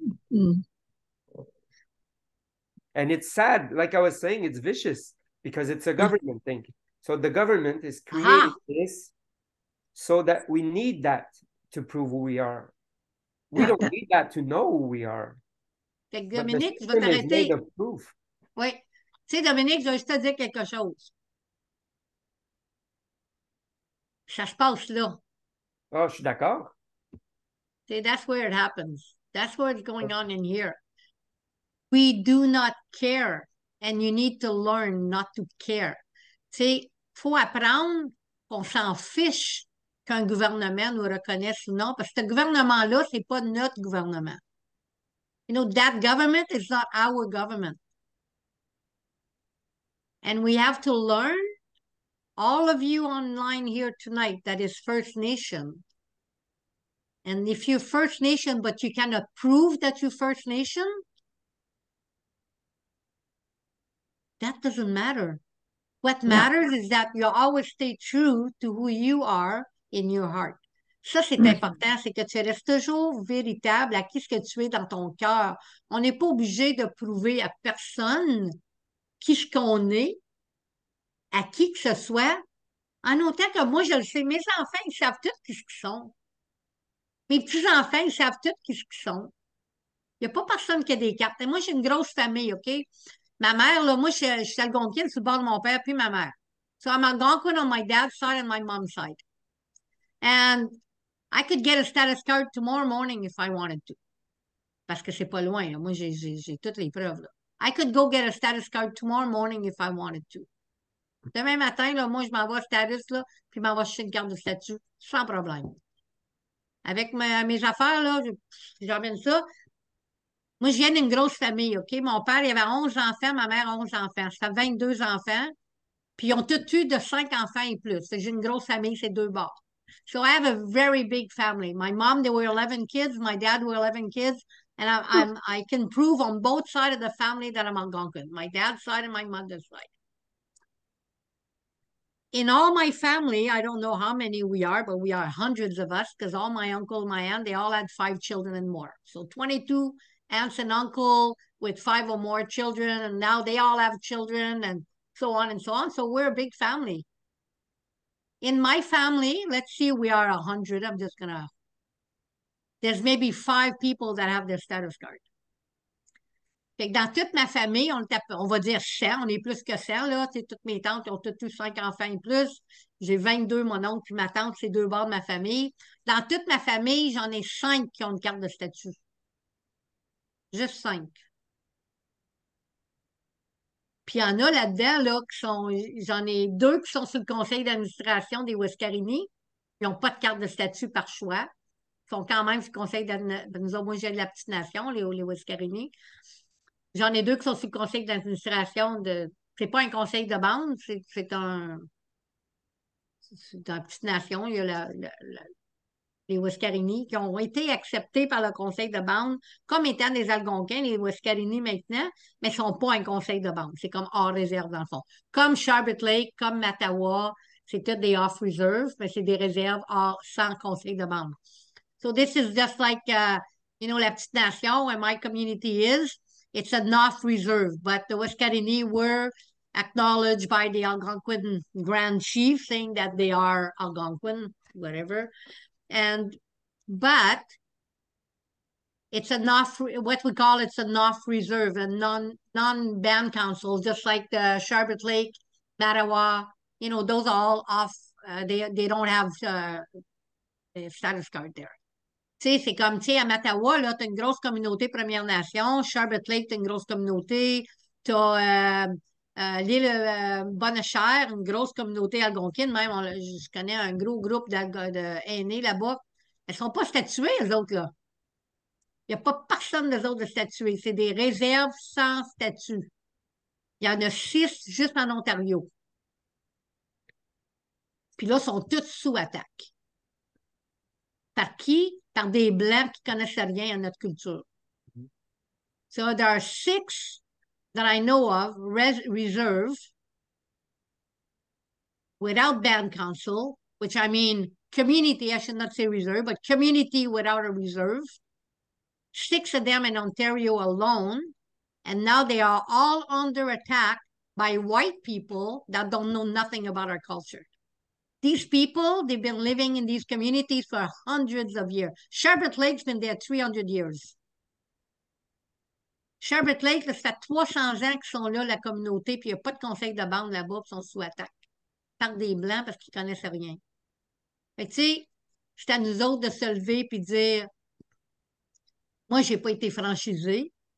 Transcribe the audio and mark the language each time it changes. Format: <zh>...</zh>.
<en>Yeah. Mm. And it's sad, like I was saying, it's vicious because it's a government thing. So the government is creating this so that we need that to prove who we are. We don't need that to know who we are.</en> <fr>Fait que Dominique, je vais t'arrêter. Oui. Tu sais, Dominique, je vais juste te dire quelque chose. Ça se passe là. Oh, je suis d'accord.</fr> <en>See, that's where it happens. That's what's going on in here. We do not care, and you need to learn not to care.</en> <fr>Tu sais, il faut apprendre qu'on s'en fiche qu'un gouvernement nous reconnaisse ou non, parce que ce gouvernement-là, c'est pas notre gouvernement.</fr> <en>That government is not our government. And we have to learn, all of you online here tonight, that is First Nation. And if you're First Nation, but you cannot prove that you're First Nation, that doesn't matter. What matters is that you always stay true to who you are in your heart.</en> <fr>Ça, c'est important, c'est que tu restes toujours véritable à qui ce que tu es dans ton cœur. On n'est pas obligé de prouver à personne qui ce qu'on est, à qui que ce soit, en autant que moi, je le sais. Mes enfants, ils savent tout qui ce qu'ils sont. Mes petits-enfants, ils savent tout qui ce qu'ils sont. Il n'y a pas personne qui a des cartes. Et moi, j'ai une grosse famille, OK? Ma mère, là, moi, je suis algonquine sur le bord de mon père, puis ma mère.</fr> <en>So I'm Algonquin on my dad's side and my mom's side. And I could get a status card tomorrow morning if I wanted to.</en> <fr>parce que c'est pas loin. Là. Moi, j'ai toutes les preuves. Là.</fr> <en>I could go get a status card tomorrow morning if I wanted to.</en> <fr>Demain matin, là, moi, je m'envoie status, là, puis je m'envoie chercher une carte de statut, sans problème. Avec mes affaires, là, j'emmène ça. Moi, je viens d'une grosse famille, OK? Mon père, il avait 11 enfants, ma mère, 11 enfants. Ça fait 22 enfants. Puis ils ont tous eu de 5 enfants et plus. J'ai une grosse famille, c'est deux bords.</fr> <en>So I have a very big family. My mom, there were 11 kids. My dad were 11 kids. And I can prove on both sides of the family that I'm Algonquin. My dad's side and my mother's side. In all my family, I don't know how many we are, but we are hundreds of us because all my uncle, my aunt, they all had 5 children and more. So 22 aunts and uncle with 5 or more children, and now they all have children and so on and so on. So we're a big family. In my family, let's see, we are 100. I'm just gonna, there's maybe 5 people that have their status card.</en> <fr>Fait que dans toute ma famille, on va dire 100, on est plus que 100, là. Tu sais, toutes mes tantes ont toutes eu 5 enfants et plus. J'ai 22, mon oncle puis ma tante, c'est 2 bords de ma famille. Dans toute ma famille, j'en ai 5 qui ont une carte de statut. Juste 5. Puis il y en a là-dedans, là, j'en ai 2 qui sont sur le conseil d'administration des Wescarini. Ils n'ont pas de carte de statut par choix. Ils sont quand même sur le conseil d'administration. Moi, j'ai de la petite nation, les Wescarini. J'en ai 2 qui sont sur le conseil d'administration de. C'est pas un conseil de bande, c'est un. C'est une petite nation. Il y a les Wescarini qui ont été acceptés par le conseil de bande comme étant des Algonquins, les Wescarini maintenant, mais ne sont pas un conseil de bande. C'est comme hors réserve dans le fond. Comme Sharbot Lake, comme Mattawa, c'est tout des off reserve, mais c'est des réserves sans conseil de bande.</fr> <en>So this is just like, you know, la petite nation where my community is. It's an off reserve, but the Wescarini were acknowledged by the Algonquin Grand Chief, saying that they are Algonquin, whatever. But it's a what we call it's an off reserve, a non-band council, just like the Sharbot Lake, Mattawa, you know, those are all off. They don't have a status card there.</en> <fr>Tu sais, c'est comme, tu sais, à Mattawa, là, t'as une grosse communauté Première Nation. Sharbot Lake, t'as une grosse communauté. T'as l'île Bonne-Chère, une grosse communauté algonquine. Même, je connais un gros groupe d'aînés là-bas. Elles ne sont pas statuées, eux autres, là. Il n'y a pas personne des autres de statués. C'est des réserves sans statut. Il y en a 6 juste en Ontario. Puis là, ils sont tous sous attaque. Par qui? Par des Blancs qui ne connaissent rien à notre culture.</fr> <en>So there are 6 that I know of reserve without band council, which I mean community, I should not say reserve, but community without a reserve. 6 of them in Ontario alone, and now they are all under attack by white people that don't know nothing about our culture. These people, they've been living in these communities for hundreds of years. Sharbot Lake's been there 300 years.</en> <fr>Sharbot Lake, ça fait 300 ans qu'ils sont là, la communauté, puis il n'y a pas de conseil de bande là-bas, puis ils sont sous attaque par des Blancs parce qu'ils ne connaissent rien. Fait que, tu sais, c'est à nous autres de se lever puis dire, moi, je n'ai pas été franchisée.</fr>